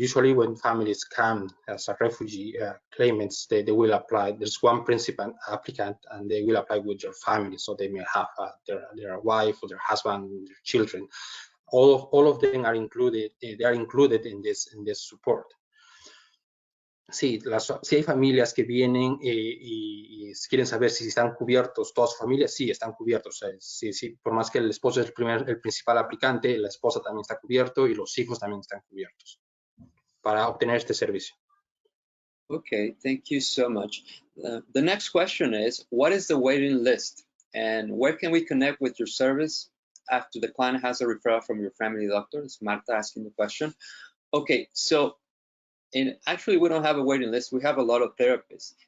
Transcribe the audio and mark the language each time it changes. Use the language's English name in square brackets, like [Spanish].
[English] Usually when families come as a refugee claimants, they will apply. There's one principal applicant, and they will apply with their family. So they may have their wife or their husband, their children. All of them are included. They are included in this support. [Spanish] Sí, sí hay familias que vienen y quieren saber si están cubiertos, todas sus familias, sí, están cubiertos. Sí, por más que el esposo es el principal aplicante, la esposa también está cubierto y los hijos también están cubiertos para obtener este servicio. [English] Okay, thank you so much. The next question is, what is the waiting list, and where can we connect with your service after the client has a referral from your family doctor? It's Marta asking the question. Okay, so actually, we don't have a waiting list. We have a lot of therapists.